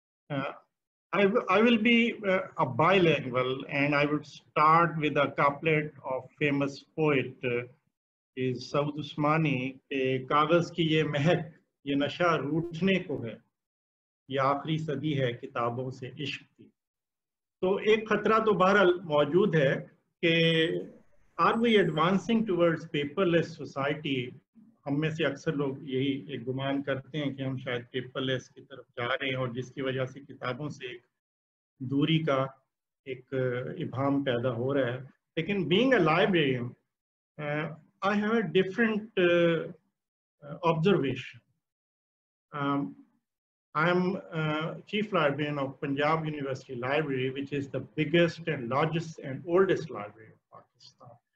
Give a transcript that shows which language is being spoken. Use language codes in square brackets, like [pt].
[en] I will be a bilingual, and I would start with a couplet of famous poet is Saud Usmani. [hi] कागज की ये महक, ये नशा रूठने को है, ये आखिरी सदी है किताबों से इश्क की. तो एक खतरा तो बहरहाल मौजूद है कि [en] are we advancing towards paperless society? [hi] हम में से अक्सर लोग यही एक गुमान करते हैं कि हम शायद पेपरलेस की तरफ जा रहे हैं, और जिसकी वजह से किताबों से एक दूरी का एक इबाम पैदा हो रहा है. [en] लेकिन being a librarian, I have a different observation. I am Chief Librarian of Punjab University Library, which is the biggest and largest and oldest library of Pakistan.